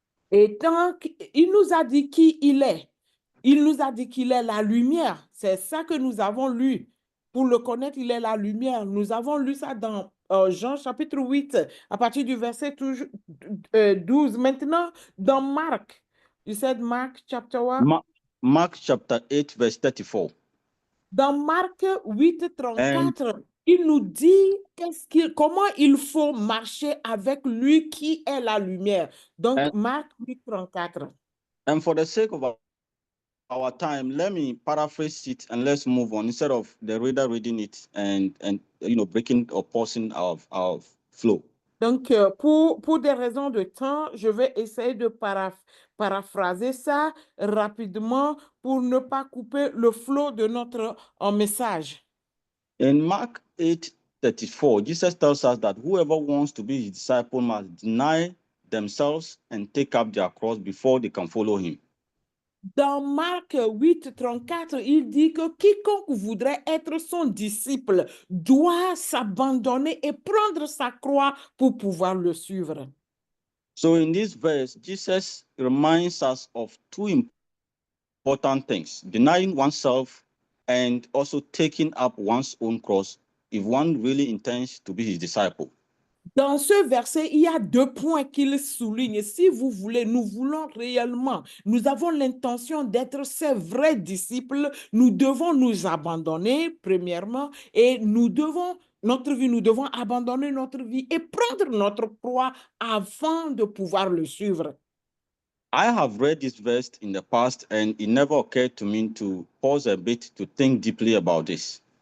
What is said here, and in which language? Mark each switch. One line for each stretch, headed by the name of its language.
French: Et tant qu'il nous a dit qui il est, il nous a dit qu'il est la lumière. C'est ça que nous avons lu. Pour le connaître, il est la lumière. Nous avons lu ça dans Jean chapitre 8, à partir du verset 12. Maintenant, dans Marc,
English: you said Mark chapter what? Mark chapter 8, verse 34.
French: Dans Marc 8, 34, Il nous dit comment il faut marcher avec lui qui est la lumière. Donc,
English: And,
French: Marc 8:34.
English: and for the sake of our time, let me paraphrase it and let's move on instead of the reader reading it and breaking or pausing our flow.
French: Donc, pour des raisons de temps, je vais essayer de paraphraser ça rapidement pour ne pas couper le flot de notre message.
English: In Mark 8:34, Jesus tells us that whoever wants to be his disciple must deny themselves and take up their cross before they can follow him.
French: Dans Marc 8:34, il dit que quiconque voudrait être son disciple doit s'abandonner et prendre sa croix pour pouvoir le suivre.
English: So in this verse, Jesus reminds us of two important things: denying oneself and also taking up one's own cross if one really intends to be his disciple.
French: Dans ce verset, il y a deux points qu'il souligne. Si vous voulez, nous voulons réellement, nous avons l'intention d'être ses vrais disciples, nous devons nous abandonner, premièrement, et nous devons abandonner notre vie et prendre notre croix avant de pouvoir le suivre.
English: I have read this verse in the past, and it never occurred to me to pause a bit to think deeply about this.